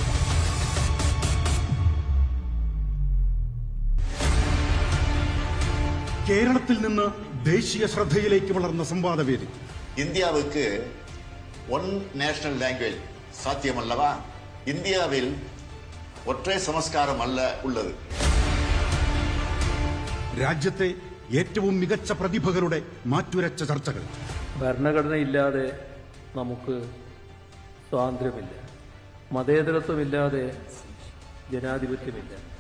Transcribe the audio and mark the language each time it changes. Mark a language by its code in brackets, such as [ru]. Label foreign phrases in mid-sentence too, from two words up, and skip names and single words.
[ml] കേരളത്തിൽ നിന്ന് ദേശീയ ശ്രദ്ധയിലേക്ക് വളർന്ന സംവാദവേദി. [ta] இந்தியாவுக்கு [en] one national language [ta] சாத்தியமல்லவா? [ml] இந்தியாவில் ഒറ്റ സംസ്കാരം അല്ല ഉള്ളത്. രാജ്യത്തെ ഏറ്റവും മികച്ച പ്രതിഭകളുടെ മാറ്റുരച്ച ചർച്ചകൾ. ഭരണഘടനയില്ലാതെ നമുക്ക് സ്വാതന്ത്ര്യമില്ല, മതേതരത്വമില്ലാതെ ജനാധിപത്യമില്ല.